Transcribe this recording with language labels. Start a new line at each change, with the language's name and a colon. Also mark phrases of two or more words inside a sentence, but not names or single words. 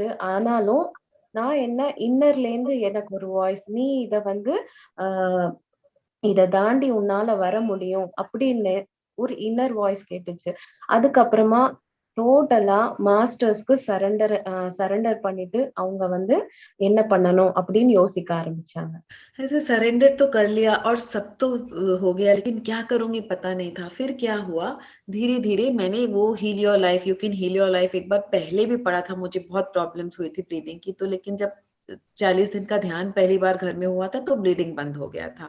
Tamil: ஆனாலும் நான் என்ன இன்னர்லேருந்து எனக்கு ஒரு வாய்ஸ், "நீ இத வந்து ஆ இத தாண்டி உன்னால வர முடியும்." அப்படின்னு ஒரு
English: inner voice
Tamil: கேட்டுச்சு. அதுக்கப்புறமா டோட்டலா மாஸ்டர்ஸ்க்கு சரண்டர் பண்ணிட்டு அவங்க வந்து என்ன பண்ணணும் அப்படின்னு யோசிக்க ஆரம்பிச்சாங்க.
Hindi: ऐसे सरेंडर तो कर लिया और सब तो हो गया, लेकिन क्या करूंगी पता नहीं था। फिर क्या हुआ, धीरे धीरे मैंने वो हील योर लाइफ, यू कैन हील योर लाइफ एक बार पहले भी पढ़ा था, मुझे बहुत प्रॉब्लम्स हुई थी ब्लीडिंग की। तो लेकिन जब 40 दिन का ध्यान पहली बार घर में हुआ था तो ब्लीडिंग बंद हो गया था।